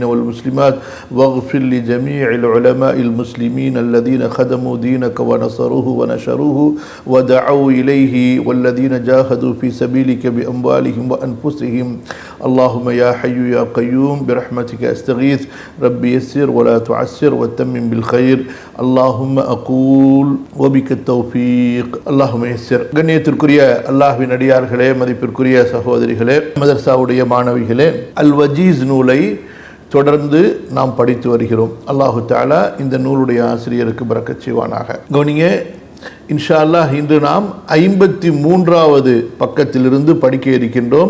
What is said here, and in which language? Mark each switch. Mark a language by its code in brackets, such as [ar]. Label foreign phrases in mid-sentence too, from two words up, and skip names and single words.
[ar] والمسلمات واغفر لجميع العلماء المسلمين الذين خدموا دينك ونصروه ونشروه ودعوا إليه والذين جاهدوا في سبيلك بأموالهم وأنفسهم اللهم يا حي يا قيوم برحمتك أستغيث ربي يسر ولا تعسر وتمم بالخير اللهم أقول وبك التوفيق اللهم يسر [ta] கண்ணியத்திற்குரிய அல்லாஹ்வின் அடியார்களே மதிப்பிற்குரிய சகோதரிகளே மதர்சாவுடைய மாணவிகளே அல் வஜீஸ் நூலை தொடர்ந்து நாம் படித்து வருகிறோம். அல்லாஹு தஆலா இந்த நூலுடைய ஆசிரியருக்கு பரக்கத் செய்வானாக. கவனிங்க, [ar] إن شاء الله [ta] இன்று நாம் 53வது பக்கத்திலிருந்து படிக்க இருக்கின்றோம்.